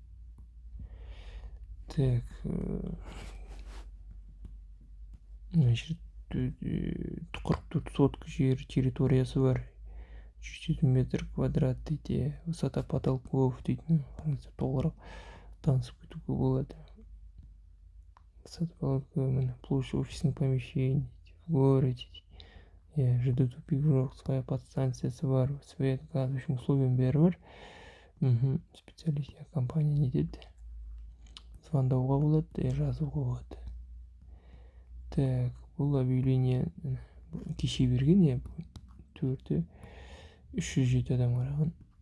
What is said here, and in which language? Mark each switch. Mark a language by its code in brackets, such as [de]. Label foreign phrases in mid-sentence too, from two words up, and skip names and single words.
[kk] Так, мына жерде 44 сотка жер территориясы бар. 300 метр квадрат дейді. [ru] Высота потолков [kk] дейді. Толығырақ танысып кетуге болады. [ru] Высота потолков, площадь офисных помещений в городе. ЖД тупик [kk] жоқ, своя подстанциясы бар, [ru] свет, газ, в общем, условиям [kk] бәрі бар. Специалист компания не деді. Звондауға болады, жазуға болады. Так, бұл объявление кеше берген, 307 адам қараған.